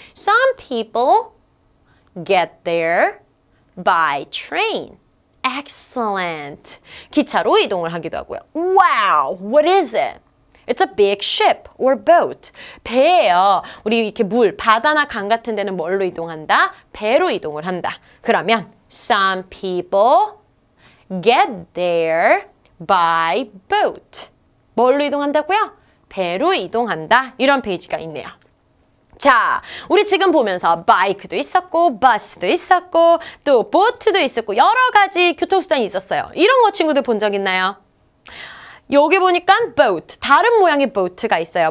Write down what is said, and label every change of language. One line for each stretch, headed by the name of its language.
English: Some people get there by train. Excellent.
Korean: 기차로 이동을 하기도 하고요.
English: Wow, what is it? It's a big ship or boat.
Korean: 배예요. 우리 이렇게 물, 바다나 강 같은 데는 뭘로 이동한다? 배로 이동을 한다. 그러면
English: some people get there by boat.
Korean: 뭘로 이동한다고요? 배로 이동한다. 이런 페이지가 있네요. 자, 우리 지금 보면서 바이크도 있었고 버스도 있었고 또 보트도 있었고 여러 가지 교통수단이 있었어요. 이런 거 친구들 본 적 있나요? 여기 보니까 boat, 다른 모양의 보트가 있어요.